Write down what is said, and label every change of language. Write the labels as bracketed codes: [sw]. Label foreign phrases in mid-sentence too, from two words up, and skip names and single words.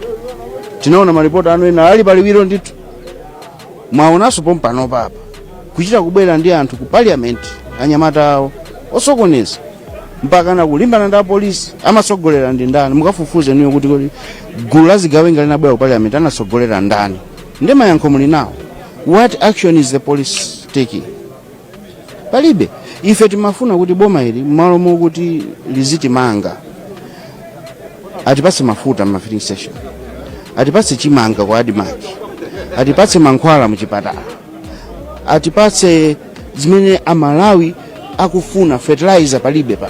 [ny] Tinaona maripoti anu ena ali paliwiro ndithu. Mwaonanso pompano papa. Kuchita kubwera ndi anthu ku parliament anyamata awo osokoneza mpaka na kulimbana ndi polisi amasogolera ndi ndani. Mukafufuze niyo kuti gulu la zigawenga linabwera ku parliament anasogolera ndani. Ndi mayankho muli nawo. [en] What action is the police taking? [ny] Palibe. Ife timafuna kuti boma ili malo kuti liziti manga. Atipatse mafuta ma [en] filling station. [ny] Atipatse chimanga kwa adimaki. Atipatse mankhwala mu chipatala. Atipatse zimene Malawi akufuna fertilizer palibe pa.